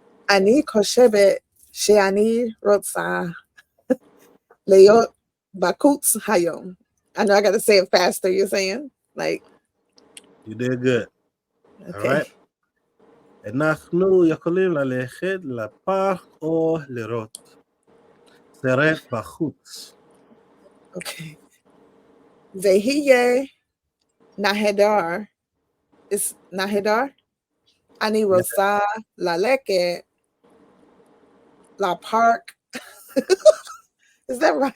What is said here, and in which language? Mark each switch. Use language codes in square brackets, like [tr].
[he] אני חושבת שאני רוצה להיות בחוץ היום. [en] I know I got to say it faster, you're saying? Like. You did good. Okay. All right. [he] אנחנו יכולים ללכת לפארק או לראות seret bachutz. Okay. Vehiye nahedar. It's nahedar. Ani rosa laleke la park. [en] Is that right?